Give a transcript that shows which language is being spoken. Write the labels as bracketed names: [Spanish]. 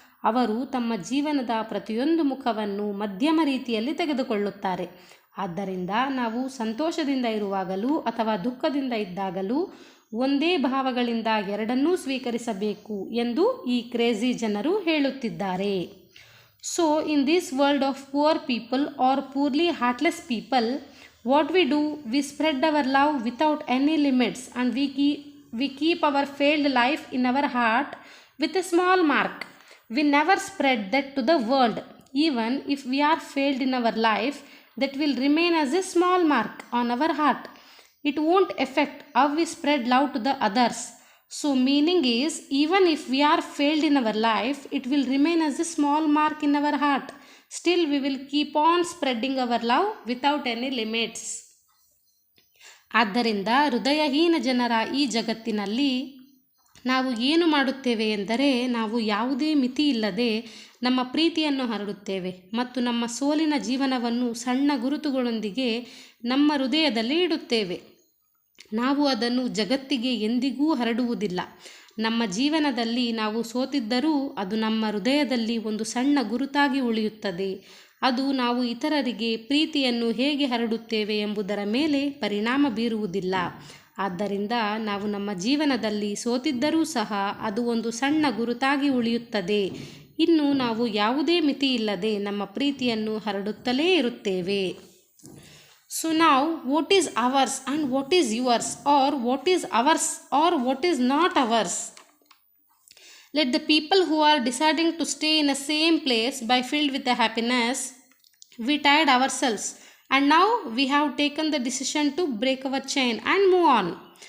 [Kannada] ಅವರು ತಮ್ಮ ಜೀವನದ ಪ್ರತಿಯೊಂದು ಮುಖವನ್ನು ಮಧ್ಯಮ ರೀತಿಯಲ್ಲಿ ತೆಗೆದುಕೊಳ್ಳುತ್ತಾರೆ. ಆದ್ದರಿಂದ ನಾವು ಸಂತೋಷದಿಂದ ಇರುವಾಗಲೂ ಅಥವಾ ದುಃಖದಿಂದ ಇದ್ದಾಗಲೂ ಒಂದೇ ಭಾವಗಳಿಂದ ಎರಡನ್ನೂ ಸ್ವೀಕರಿಸಬೇಕು ಎಂದು ಈ ಕ್ರೇಜಿ ಜನರು ಹೇಳುತ್ತಿದ್ದಾರೆ. [English] So in this world of poor people are poorly heartless people, what we do, we spread our love without any limits, and we keep our failed life in our heart with a small mark. We never spread that to the world. Even if we are failed in our life, that will remain as a small mark on our heart. It won't affect how we spread love to the others. So meaning is, even if we are failed in our life, it will remain as a small mark in our heart. Still we will keep on spreading our love without any limits. [Kannada] ಆದ್ದರಿಂದ ಹೃದಯಹೀನ ಜನರ ಈ ಜಗತ್ತಿನಲ್ಲಿ ನಾವು ಏನು ಮಾಡುತ್ತೇವೆ ಎಂದರೆ, ನಾವು ಯಾವುದೇ ಮಿತಿ ಇಲ್ಲದೆ ನಮ್ಮ ಪ್ರೀತಿಯನ್ನು ಹರಡುತ್ತೇವೆ ಮತ್ತು ನಮ್ಮ ಸೋಲಿನ ಜೀವನವನ್ನು ಸಣ್ಣ ಗುರುತುಗಳೊಂದಿಗೆ ನಮ್ಮ ಹೃದಯದಲ್ಲಿ ಇಡುತ್ತೇವೆ. ನಾವು ಅದನ್ನು ಜಗತ್ತಿಗೆ ಎಂದಿಗೂ ಹರಡುವುದಿಲ್ಲ. ನಮ್ಮ ಜೀವನದಲ್ಲಿ ನಾವು ಸೋತಿದ್ದರೂ ಅದು ನಮ್ಮ ಹೃದಯದಲ್ಲಿ ಒಂದು ಸಣ್ಣ ಗುರುತಾಗಿ ಉಳಿಯುತ್ತದೆ. ಅದು ನಾವು ಇತರರಿಗೆ ಪ್ರೀತಿಯನ್ನು ಹೇಗೆ ಹರಡುತ್ತೇವೆ ಎಂಬುದರ ಮೇಲೆ ಪರಿಣಾಮ ಬೀರುವುದಿಲ್ಲ. ಆದ್ದರಿಂದ ನಾವು ನಮ್ಮ ಜೀವನದಲ್ಲಿ ಸೋತಿದ್ದರೂ ಸಹ ಅದು ಒಂದು ಸಣ್ಣ ಗುರುತಾಗಿ ಉಳಿಯುತ್ತದೆ. ಇನ್ನು ನಾವು ಯಾವುದೇ ಮಿತಿ ಇಲ್ಲದೆ ನಮ್ಮ ಪ್ರೀತಿಯನ್ನು ಹರಡುತ್ತಲೇ ಇರುತ್ತೇವೆ. [English] So now, what is ours and what is yours, or what is ours or what is not ours? Let the people who are deciding to stay in the same place by filled with the happiness, we tired ourselves and now we have taken the decision to break our chain and move on.